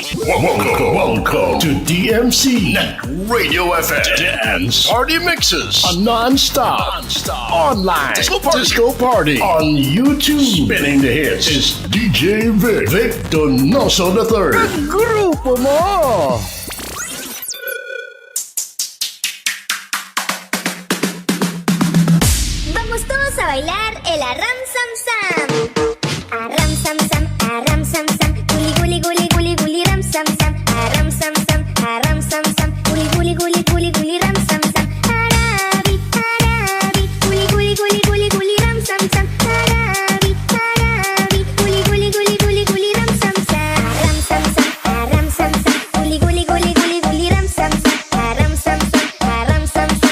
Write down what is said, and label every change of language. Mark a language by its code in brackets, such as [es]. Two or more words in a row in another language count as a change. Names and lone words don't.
[en] Welcome to DMC NetRadioFM Dance Party Mixes, a non-stop online disco party on YouTube. Spinning the hits is DJ DjVicDonosoIII. [tl] Ang grupo mo! [es] Vamos todos a bailar el Arram Sam Sam. Arram Sam Sam, Arram Sam Sam. Guli guli guli guli guli ram sam sam. Arram Sam Sam, Arram Sam Sam. Guli guli guli guli guli ram sam sam. Arabi, Arabi. Guli guli guli guli guli ram sam sam. Arabi, Arabi. Guli guli guli guli guli ram sam sam. Arram Sam Sam, Arram Sam Sam. Guli guli guli guli guli ram sam sam. Arram Sam Sam, Arram Sam Sam.